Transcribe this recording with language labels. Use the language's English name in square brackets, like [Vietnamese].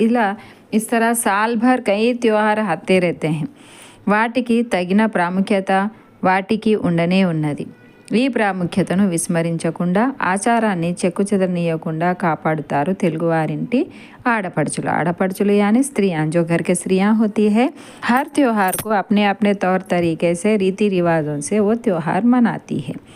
[Hindi] ఇలా इस तरह साल भर कई त्योहार आते रहते हैं। [Telugu] వాటికి తగిన ప్రాముఖ్యత వాటికి ఉండనే ఉన్నది। ఈ ప్రాముఖ్యతను విస్మరించకుండా ఆచారాన్ని చెక్కుచెదరనీయకుండా కాపాడుతారు తెలుగువారింటి ఆడపడుచులు [Hindi] यानी स्त्रियां, जो घर के स्त्रियां होती है हर त्योहार को अपने अपने तौर तरीके से रीति रिवाजों से वो त्योहार मनाती है।